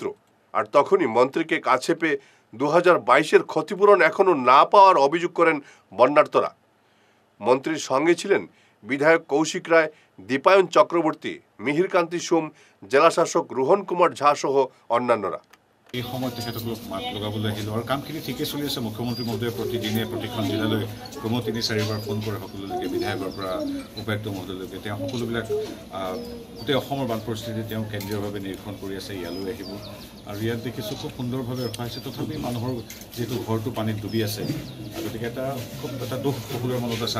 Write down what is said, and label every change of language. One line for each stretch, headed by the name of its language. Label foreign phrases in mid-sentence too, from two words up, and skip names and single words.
Bangla: আর তখনই মন্ত্রীকে কাছে পেয়ে 2022-এর ক্ষতিপূরণ এখনও না পাওয়ার অভিযোগ করেন বন্যার্তরা। মন্ত্রীর সঙ্গে ছিলেন বিধায়ক কৌশিক রায়, দীপায়ন চক্রবর্তী, মিহিরকান্তি সোম, জেলাশাসক রোহন কুমার ঝা সহ অন্যান্যরা।
Assamese: এই সময়ত তেখেতলোক মাত লগাবলৈ আহিলোঁ আৰু কামখিনি ঠিকে চলি আছে। মুখ্যমন্ত্ৰী মহোদয়ে প্ৰতিদিনে প্ৰতিখন জিলালৈ ক্ৰমে ৩-৪বাৰ ফোন কৰে সকলোলৈকে, বিধায়কৰ পৰা উপায়ুক্ত মহোদয়লৈকে। তেওঁ সকলোবিলাক গোটেই অসমৰ বান পৰিস্থিতি তেওঁ কেন্দ্ৰীয়ভাৱে নিৰীক্ষণ কৰি আছে, ইয়ালৈ আহিব। আৰু ইয়াত দেখিছোঁ খুব সুন্দৰভাৱে ৰখা হৈছে। তথাপি মানুহৰ যিহেতু ঘৰটো পানীত ডুবি আছে, গতিকে খুব এটা দুখ সকলোৰে মনত আছে।